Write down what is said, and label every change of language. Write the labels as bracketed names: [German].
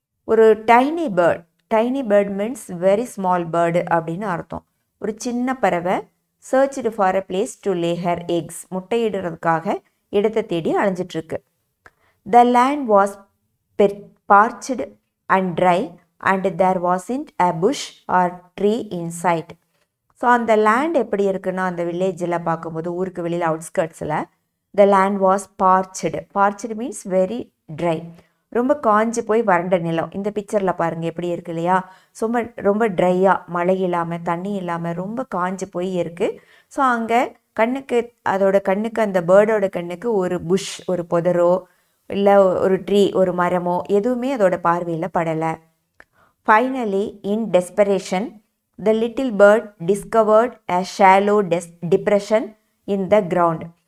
[English] ஒரு tiny bird means very small bird [Tamil] அப்படின்னு அர்த்தம். ஒரு சின்ன பறவை [English] searched for a place to lay her eggs. [Tamil] முட்டையிடுறதுக்காக இடத்தை தேடி அலைஞ்சிட்ருக்கு. [English] The land was parched and dry and there wasn't a bush or tree in sight. [Tamil] So அந்த land எப்படி இருக்குன்னா அந்த வில்லேஜில் பார்க்கும்போது ஊருக்கு வெளியில் அவுட்ஸ்கர்ட்ஸில் [English] the land was parched means very dry. [Tamil] ரொம்ப காஞ்சி போய் வறண்ட நிலம். இந்த பிக்சரில் பாருங்கள் எப்படி இருக்கு இல்லையா? ரொம்ப ட்ரையாக, மழை இல்லாமல், தண்ணி இல்லாமல் ரொம்ப காஞ்சி போய் இருக்குது. ஸோ அங்கே அதோட கண்ணுக்கு அந்த பேர்டோட கண்ணுக்கு ஒரு புஷ், ஒரு புதரோ இல்லை ஒரு ட்ரீ, ஒரு மரமோ எதுவுமே அதோட பார்வையில் படலை. [English] Finally in desperation the little bird discovered a shallow depression in the ground.